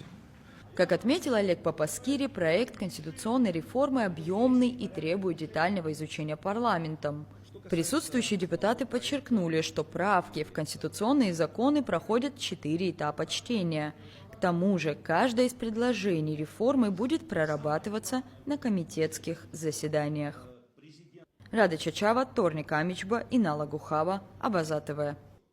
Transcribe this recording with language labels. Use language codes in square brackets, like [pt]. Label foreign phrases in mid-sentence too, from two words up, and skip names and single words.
[ru] Как отметил Олег Папаскири, проект конституционной реформы объемный и требует детального изучения парламентом. Присутствующие депутаты подчеркнули, что правки в конституционные законы проходят 4 этапа чтения. К тому же, каждое из предложений реформы будет прорабатываться на комитетских заседаниях. Рада Чачава, Торник Амичба, Инала Гухава, Абаза ТВ.